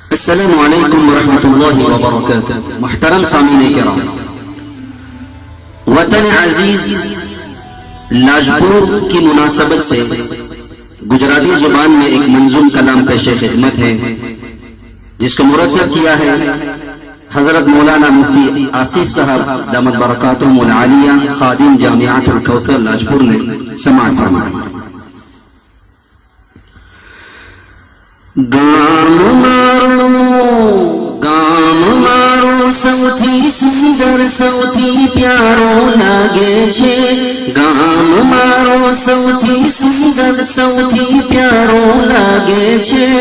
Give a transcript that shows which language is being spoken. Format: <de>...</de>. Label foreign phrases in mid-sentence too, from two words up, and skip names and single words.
<ur>السلام علیکم ورحمۃ اللہ وبرکاتہ. محترم سامعین کرام، وطن عزیز لاجپور کی مناسبت سے گجراتی زبان میں ایک منظوم کلام پیش خدمت ہے، جس کو مرتب کیا ہے حضرت مولانا مفتی آصف صاحب دامت برکاتہم العالیہ، خادم جامعۃ الکوثر لاجپور نے. سماعت فرمائیں.</ur> <gu>ગામ મારો સૌથી સુંદર સૌથી પ્યારો લાગે છે. ગામ મારો સૌથી સુંદર સૌથી પ્યારો લાગે છે.</gu>